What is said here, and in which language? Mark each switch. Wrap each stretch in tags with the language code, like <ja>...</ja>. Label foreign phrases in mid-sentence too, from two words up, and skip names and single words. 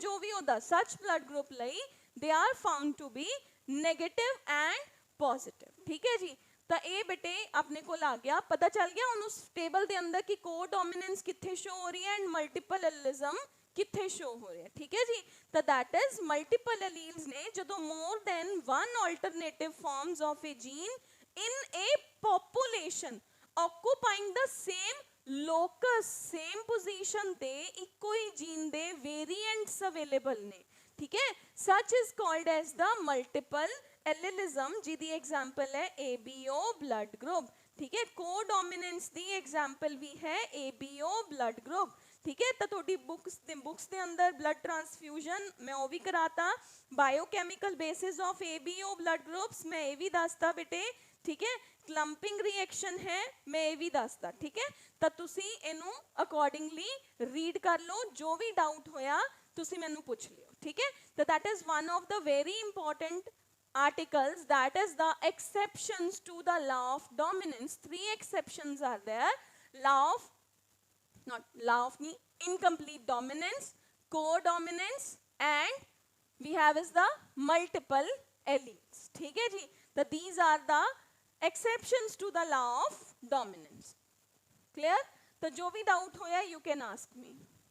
<pa>ਜੋ ਵੀ ਉਹਦਾ</pa> <en>such blood group ਲਈ they are found to be negative and positive,</en> <pa>ਠੀਕ ਹੈ ਜੀ। ਤਾਂ ਇਹ ਬੇਟੇ ਆਪਣੇ ਕੋਲ ਆ ਗਿਆ, ਪਤਾ ਚੱਲ ਗਿਆ ਉਹਨੂੰ ਟੇਬਲ ਦੇ ਅੰਦਰ ਕਿ ਕੋ-ਡੋਮੀਨੈਂਸ ਕਿੱਥੇ ਸ਼ੋ ਹੋ ਰਹੀ ਹੈ ਐਂਡ</pa> <en>multiple allelism</en> <pa>ਕਿੱਥੇ ਸ਼ੋ ਹੋ ਰਿਹਾ, ਠੀਕ ਹੈ ਜੀ।</pa> <en>ਤਾਂ that is multiple alleles</en> <pa>ਨੇ ਜਦੋਂ</pa> <en>more than 1 alternative forms of a gene in a population occupying the same locus, same position</en> <pa>ਤੇ ਇੱਕੋ ਹੀ ਜੀਨ ਦੇ</pa> <en>variants available</en> <pa>ਨੇ, ਠੀਕ ਹੈ।</pa> <en>such is called as the multiple allelism,</en> <pa>ਜਿਹਦੀ ਐਗਜ਼ਾਮਪਲ ਹੈ</pa> <en>ABO blood group,</en> <pa>ਠੀਕ ਹੈ। co-dominance ਦੀ ਐਗਜ਼ਾਮਪਲ ਵੀ ਹੈ</pa> <en>ABO blood group,</en> <pa>ਠੀਕ ਹੈ। ਤਾਂ ਤੁਹਾਡੀ ਬੁੱਕਸ ਦੇ ਅੰਦਰ</pa> <en>blood transfusion</en> <pa>ਮੈਂ ਉਹ ਵੀ ਕਰਾਤਾ,</pa> <en>biochemical basis of ABO blood groups</en> <pa>ਮੈਂ ਇਹ ਵੀ ਦੱਸਤਾ ਬੇਟੇ, ਠੀਕ ਹੈ।</pa> <en>clumping reaction</en> <pa>ਹੈ ਮੈਂ ਇਹ ਵੀ ਦੱਸਦਾ, ਠੀਕ ਹੈ। ਤਾਂ ਤੁਸੀਂ ਇਹਨੂੰ ਅਕੋਰਡਿੰਗਲੀ ਰੀਡ ਕਰ ਲਓ, ਜੋ ਵੀ ਡਾਊਟ ਹੋਇਆ ਤੁਸੀਂ ਮੈਨੂੰ ਪੁੱਛ ਲਿਓ, ਠੀਕ ਹੈ।</pa> <en>ਤਾਂ that is one of the very important articles, that is the exceptions to the law of dominance. 3 exceptions are there: incomplete dominance, co-dominance and we have is the multiple alleles,</en> <hi>ठीक है जी।</hi> <en>So these are the exceptions to the law of dominance, clear।</en> <pa>ਤੋ ਜੋ ਭੀ doubt ਹੋਇਆ</pa> <en>you can ask me।</en>